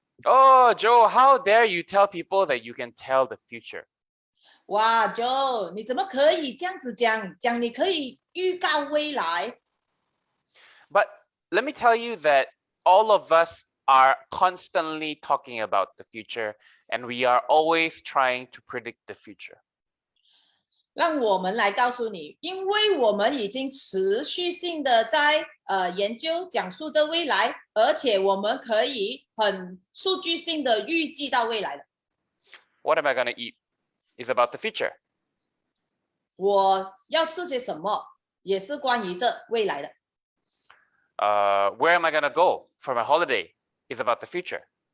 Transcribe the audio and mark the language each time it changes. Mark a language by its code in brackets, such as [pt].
[en] Oh, Joe, how dare you tell people that you can tell the future? [zh] 哇 ，Joe， 你怎么可以这样子讲你可以预告未来？ [en] But let me tell you that all of us are constantly talking about the future, and we are always trying to predict the future. [zh] 让我们来告诉你，因为我们已经持续性的在研究讲述这未来，而且我们可以很数据性的预计到未来了。 [en] What am I going to eat is about the future. [zh] 我要吃些什么，也是关于这未来的。 [en] Where am I going to go for my holiday is about the future.